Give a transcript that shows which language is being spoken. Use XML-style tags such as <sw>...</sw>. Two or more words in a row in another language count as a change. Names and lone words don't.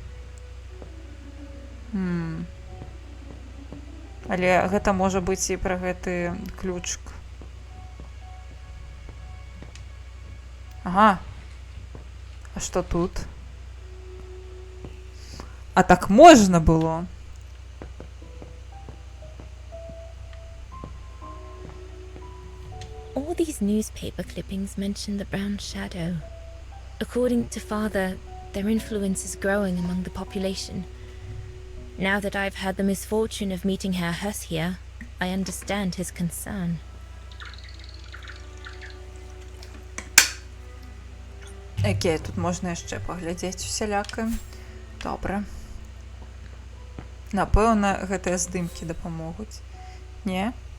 <be>Але гэта можа быць і пра гэты ключик. Ага. А што тут? А так можна было?</be> <en>All these newspaper clippings mention the brown shadow. According to Father, their influence is growing among the population. Now that I've had the misfortune of meeting Herr Huss here, I understand his concern.</en> <be>Окей, тут можна яшчэ паглядзець усяляка. Добра. Напэўна, гэтыя здымкі дапамогуць. Не?</be>